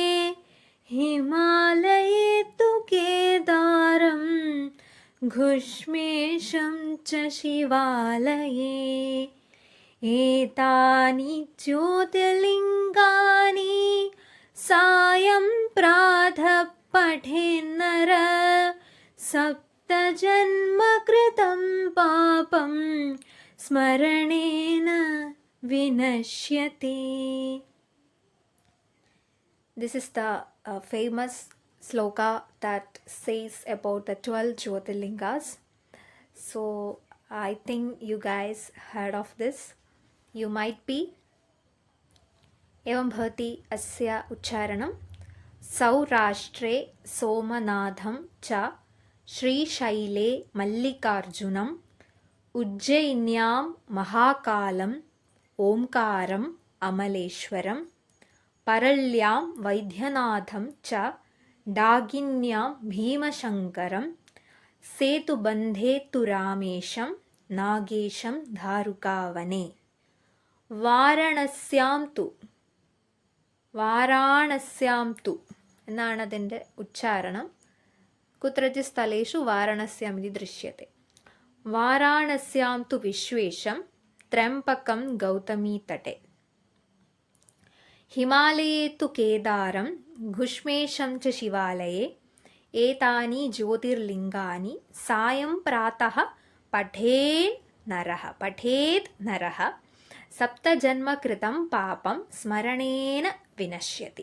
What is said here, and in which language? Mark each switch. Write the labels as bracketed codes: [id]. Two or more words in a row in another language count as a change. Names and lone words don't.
[sa] हिमालये तु केदारं घुष्मेशं च शिवालये एतानि ज्योतिर्लिङ्गानि सायं प्रातः पठेन्नर सप्तजन्मकृतं पापं स्मरणेन विनश्यति. [en] This is the famous sloka that says about the 12 Jyotirlingas. So I think you guys heard of this. You might be. [sa] एवं भवति अस्य उच्चारणं. सौराष्ट्रे सोमनाथं च श्रीशैले मल्लिकार्जुनम् उज्जयिन्यां महाकालम् ओंकारम् अमलेश्वरं परल्यां वैद्यनाथं च डागिन्यां भीमशङ्करं सेतुबन्धे तु रामेशं नागेशं धारुकावने വാരാണസ്യാം തു [ml] എന്നാണ് അതിൻ്റെ ഉച്ചാരണം. [sa] കുത്രചിത് സ്ഥലേഷു വാരാണസ്യാം ഇതി ദൃശ്യത്തെ. വാരാണസ്യാം തു വിശ്വേശം ത്രയംബകം ഗൗതമീതटे ഹിമാലയേ തു കേദാരം ഘുഷ്മേശം ച ശിവാലയേ ഏതാനി ജ്യോതിർലിംഗാനി സായം പ്രാതഃ പഠേത് നരഃ സപ്തജന്മകൃതം പാപം സ്മരണേന വിനശ്യതി.